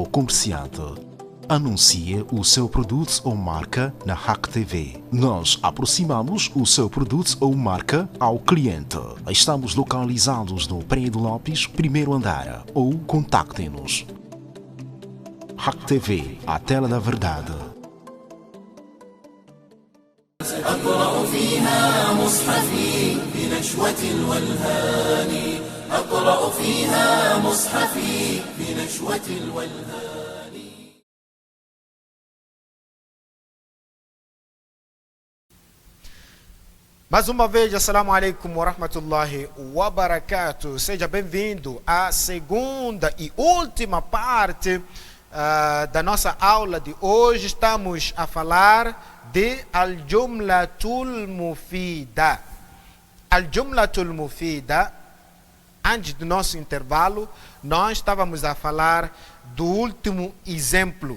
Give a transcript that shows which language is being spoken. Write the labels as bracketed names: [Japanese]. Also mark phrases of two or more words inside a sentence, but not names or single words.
[Portuguese] comerciante, anuncie o seu produto ou marca na Hack TV. Nós aproximamos o seu produto ou marca ao cliente. Estamos localizados no Prédio Lopes, primeiro andar, ou contacte-nos. Hack TV, a tela da verdade. [Arabic] أقرأ فيها مصحفي بنشوة الولهان أقرأ فيها مصحفي بنشوة الولهان. [Portuguese] Mais uma vez, [Arabic] السلام عليكم ورحمة الله وبركاته. [Portuguese] Seja bem-vindo à segunda e última parte da nossa aula de hoje. Estamos a falar de [Arabic] الجملة المفيدة. الجملة المفيدة, [Portuguese] antes do nosso intervalo, nós estávamos a falar do último exemplo.